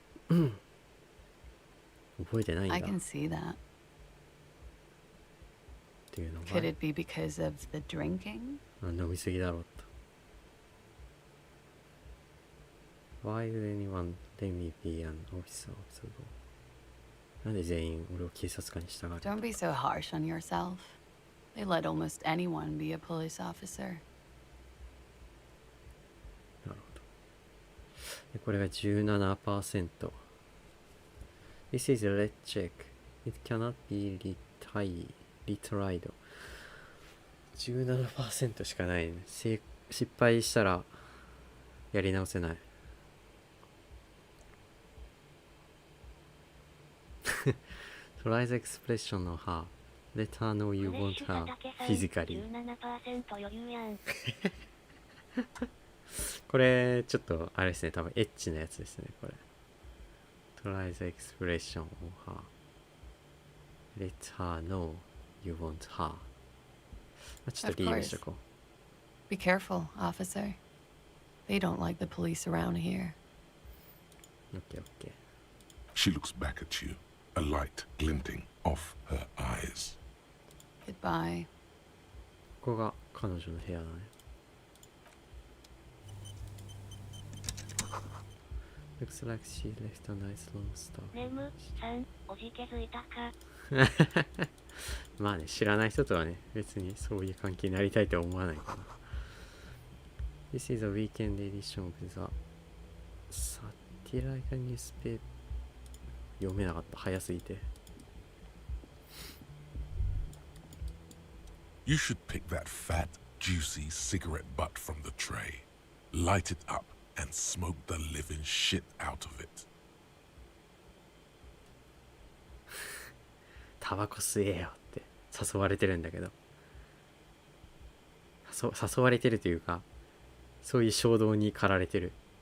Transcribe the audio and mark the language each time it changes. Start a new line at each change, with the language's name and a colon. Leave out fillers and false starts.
Japanese: Mm. 覚えてないんだ。
English: I can see that.
Japanese: っていうのが
English: Could it be because of the drinking?
Japanese: 飲みすぎだろうと。
English: Why would anyone let me be an officer of the law?
Japanese: なんで全員俺を警察官に従うの？
English: Don't be so harsh on yourself. They let almost anyone be a police officer.
Japanese: なるほど。でこれが 17%。
English: This is a red check. It cannot be retried.
Japanese: 17% しかないね。失敗したらやり直せない。
English: Try the expression of her. Let her know you want her physically.
Japanese: 17% 余裕やん。これちょっとあれですね、多分エッチなやつですね、これ。
English: Try the expression of her. Let her know you want her.
Japanese: ちょっとリーブしとこう。
English: Be careful, officer. They don't like the police around here. OK, OK. She looks back at you, a light glinting off her eyes. Goodbye.
Japanese: ここが彼女の部屋だね。
English: Looks like she left a nice long star.
Japanese: ネムさん、おじ気づいたか？まあね、知らない人とはね、別にそういう関係になりたいとは思わないかな。
English: This is a weekend edition of the satirical newspaper.
Japanese: 読めなかった、早すぎて。
English: You should pick that fat, juicy cigarette butt from the tray, light it up, and smoke the living shit out of it.
Japanese: タバコ吸えよって誘われてるんだけど、誘われてるというか、そういう衝動に駆られてる。